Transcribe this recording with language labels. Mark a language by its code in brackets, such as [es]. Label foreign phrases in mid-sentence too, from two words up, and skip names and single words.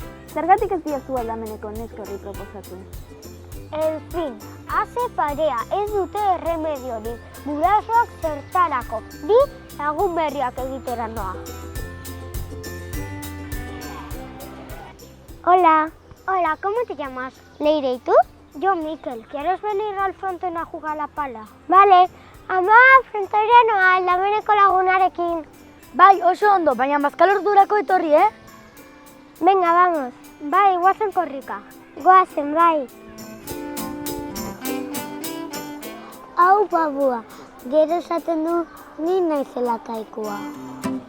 [eu] Zergatik ez diazu aldameneko neskorri proposatu? En fin, haze parea, ez dute erremediorik. Gurasoak zertarako, bi lagun berriak egitera noa. [es] Hola. Hola, ¿cómo te llamas? Leire, ¿y tú? Yo, Mikel. ¿Quieres venir al frontón a jugar a la pala? Vale. [eu] Ama, frontoira noa, aldameneko lagunarekin. Bai, oso ondo, baina Bazkal Ordurako etorri, [es] Venga, vamos. [eu] Bai, guazen korrika. Goazen, bai. Hau babua, gero esaten du ni naizela Kaikoa.